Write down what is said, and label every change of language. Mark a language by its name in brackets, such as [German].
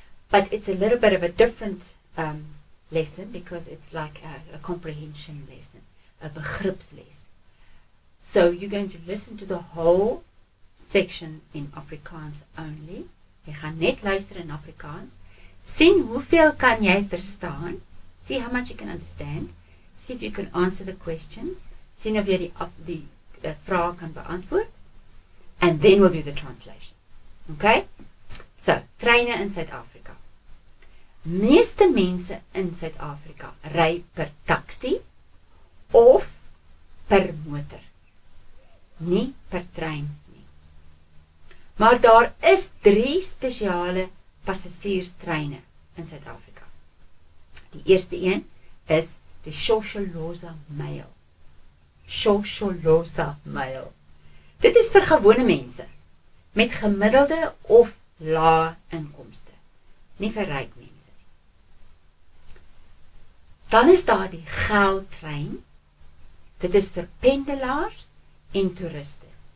[English] But it's a little bit of a different lesson because it's like a comprehension lesson, a begripsles. So you're going to listen to the whole section in Afrikaans only. [Afrikaans] Jy gaan net luister in Afrikaans. Sien hoeveel kan jy verstaan. [English] See how much you can understand. See if you can answer the questions. [Afrikaans] Sien of jy die vraag kan beantwoord. [English] And then we'll do the translation. Okay? [Afrikaans] So, treine in Suid-Afrika. Meeste mense in Suid-Afrika ry per taxi of per motor. Nie per trein nie. Maar daar is 3 spesiale passasierstreine in Suid-Afrika. Die eerste een is die Shosholoza Mail. Shosholoza Mail. Dit is vir gewone mense met gemiddelde of lae inkomste, nie vir ryk mense nie. Dan is daar die Goudtrein. Dit is vir pendelaars en toeriste.